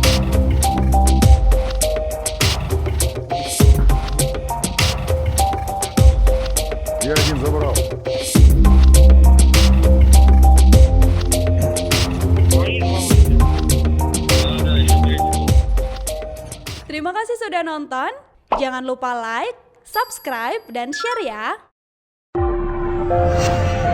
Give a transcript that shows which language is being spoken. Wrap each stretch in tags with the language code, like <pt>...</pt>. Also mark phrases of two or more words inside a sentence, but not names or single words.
<ru>Я один забрал. Свои два выйдет. Да, еще третий был.</ru> <id>Terima kasih sudah nonton. Jangan lupa</id> <en>like, subscribe,</en> <id>dan share ya.</id>